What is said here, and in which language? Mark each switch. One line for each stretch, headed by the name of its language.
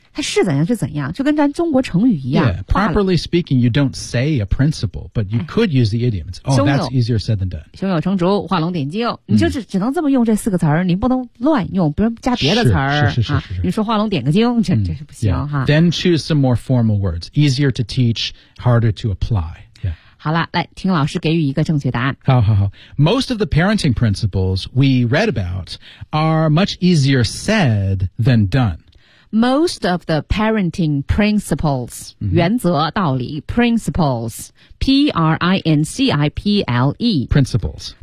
Chinese: 它是怎样是怎样就跟咱中国成语一样。
English: Yeah, properly speaking, you don't say a principle, but you could use the idiom. It's, oh, that's easier said than done.
Chinese: 胸有成竹画龙点睛。你就 只能这么用这四个词儿你不能乱用不能加别的词儿。是、啊、你说画龙点个睛 这是不行、
English: yeah.
Chinese: 哈。
English: Then choose some more formal words. Easier to teach, harder to apply.
Chinese: 好了来听老师给予一个正确答案。好好好。
English: Most of the parenting principles we read about are much easier said than done. Most of the parenting principles,、mm-hmm.
Chinese: 原则道理 principles, P-R-I-N-C-I-P-L-E.
English: Principles.